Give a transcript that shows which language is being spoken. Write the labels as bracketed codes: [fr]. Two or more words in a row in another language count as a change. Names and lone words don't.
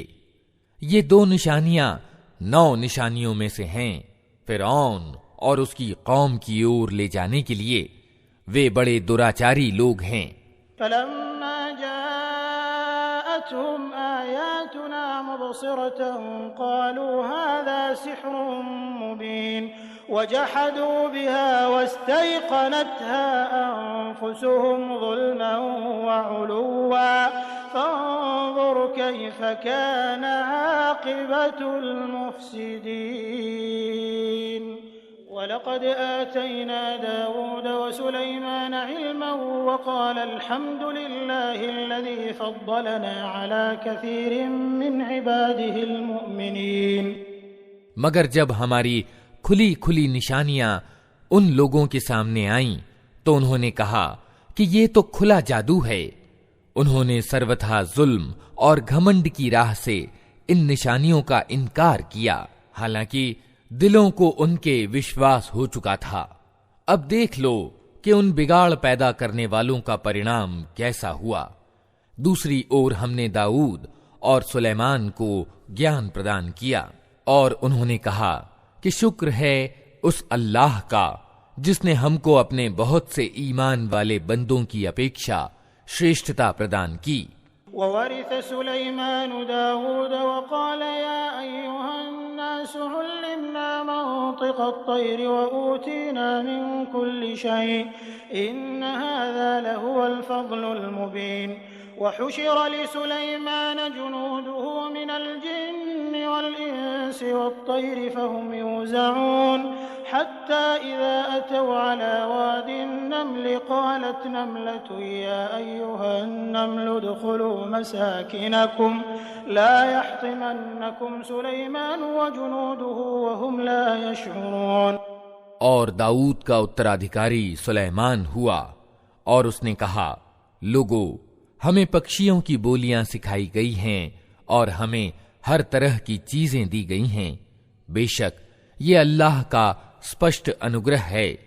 [hi] ये 2 निशानियां 9 निशानियों में से हैं फिरौन और उसकी कौम की ओर ले जाने के लिए। वे बड़े दुराचारी लोग हैं। [ar] فلما جاءتهم آياتنا مبصرة قالوا هذا سحر مبين وجحدوا بها واستيقنتها أنفسهم ظلما وعلوا فانظر كيف كان عاقبة المفسدين. ولقد آتينا داود وسليمان علما وقال الحمد لله الذي فضلنا على كثير من عباده المؤمنين. [hi] मगर जब हमारी खुली खुली निशानियां उन लोगों के सामने आईं तो उन्होंने कहा कि ये तो खुला जादू है। उन्होंने सर्वथा जुल्म और घमंड की राह से इन निशानियों का इनकार किया, हालांकि दिलों को उनके विश्वास हो चुका था। अब देख लो कि उन बिगाड़ पैदा करने वालों का परिणाम कैसा हुआ। दूसरी ओर हमने दाऊद और सुलेमान को ज्ञान प्रदान किया और उन्होंने कहा कि शुक्र है उस अल्लाह का जिसने हमको अपने बहुत से ईमान वाले बंदों की अपेक्षा श्रेष्ठता प्रदान की। [ar] وورث سليمان داود وقال يا أيها الناس علمنا منطق الطير وأوتينا من كل شيء إن هذا لهو الفضل المبين. وحشر لسليمان جنوده من الجن والإنس والطير فهم يوزعون حتى إذا أتوا على واد النمل قالت نملة يا أيها النمل ادخلوا مساكنكم لا يحطمنكم سليمان وجنوده وهم لا يشعرون. [hi] और दाऊद का उत्तराधिकारी सुलेमान हुआ और उसने कहा, लोगो, हमें पक्षियों की बोलियां सिखाई गई हैं और हमें हर तरह की चीजें दी गई हैं। बेशक ये अल्लाह का स्पष्ट अनुग्रह है।